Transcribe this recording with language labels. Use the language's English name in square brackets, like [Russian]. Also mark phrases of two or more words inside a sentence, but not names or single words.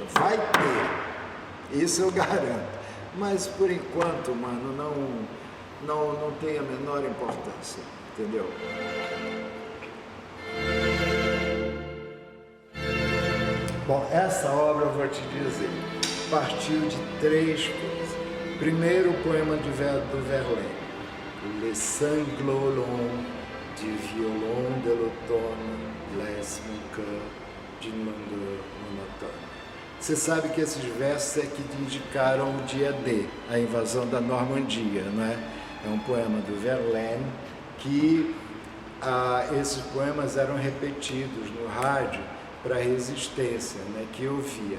[Portuguese] Vai ter, isso eu garanto, mas por enquanto, mano, não tem a menor importância, entendeu? Bom, essa obra, eu vou te dizer, partiu de 3 coisas. Primeiro, o poema do Verlaine, [French] Les Sanglots du violon de l'automne blesse mon cœur d'une mandeur monotone. [Portuguese] Você sabe que esses versos é que indicaram o dia D, a invasão da Normandia, não é? É um poema do Verlaine que esses poemas eram repetidos no rádio para a resistência, né, que ouvia.